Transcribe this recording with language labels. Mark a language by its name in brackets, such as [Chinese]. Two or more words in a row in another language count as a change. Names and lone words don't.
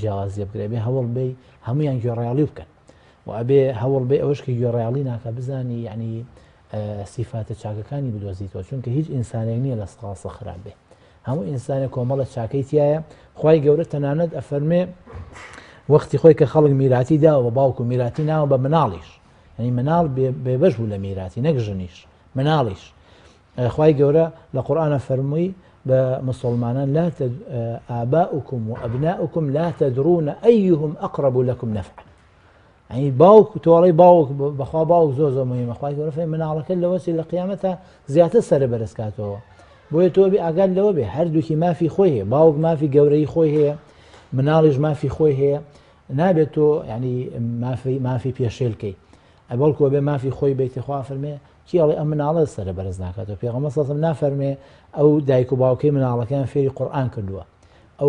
[Central Kurdish] جیاوازیە بکرێ بێ هەوڵ بێ هەمویان گوێڕایاڵی بکەن و ئەبێ هەوڵ بێ ئەوەش کە گوێڕایاڵی ناکە بزانی یعنی سیفاتە چاکەکانی بدۆزیتەوە چونکە هیچ ئینسانێک نییە لە سقاسە خراپ بێ هەموو ئینسانێک کۆمەڵە چاکەی تایە خوای گەورە تەنانەت ئەفەرمێ وەختی خۆی کە خەڵک میراتی داوە بە باوک و میراتی ناوە بە مناڵیش ینی مناڵ بێبەش بوو لە میراتی نەک ژنیش مناڵیش خوای گەورە لە قورئانە فەرمووی بە مسلمانان لا [Arabic] آباؤكم وأبناؤكم لا تدرون أيهم أقرب لكم نفعا [Central Kurdish] يعني باوك تۆڵەی باوک بەخوا باوک زۆر زۆر مهمە خوای گەورە فەرمێ مناڵەکە لەوەسی لە قیامەتە زیاتر سەرە بەرزکاتەوە بۆیە تۆ بێ ئاگاد لەوە بێ هەردووکی مافی خۆی هەیە باوک مافی گەورەی خۆی هەیە مناڵیش مافی خۆی هەیە نابێت تۆ ینی مافی پێشێلکەی بەڵکو بێ مافی خۆی بێتی خوا فەرمێ کیڵێ ئەم مناڵە سەرە بەرز ناکاتەوە پێغەمبەر [Arabic] صلی الله عليه وسلم [Central Kurdish] نافەرمێ ئەو دایک و باوکەی مناڵەکان فێری قورئان کردووە ئەو